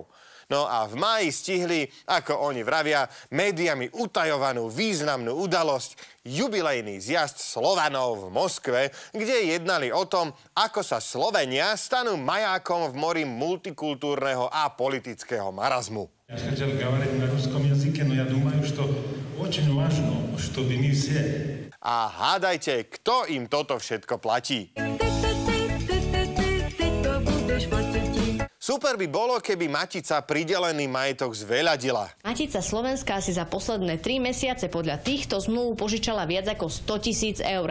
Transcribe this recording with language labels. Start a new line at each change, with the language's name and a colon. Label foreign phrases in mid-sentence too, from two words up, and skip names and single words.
Slovak: No a v máji stihli, ako oni vravia, médiami utajovanú významnú udalosť, jubilejný zjazd Slovanov v Moskve, kde jednali o tom, ako sa Slovenia stanú majákom v mori multikultúrneho a politického marazmu.
Russian: Я хотел говорить на русском языке, но я думаю, что очень важно, чтобы мы все.
Slovak: A hádajte, kto im toto všetko platí? Super by bolo, keby Matica pridelený majetok zveľadila. Matica Slovenská si za posledné 3 mesiace podľa týchto zmluv požičala viac ako 100 000 eur.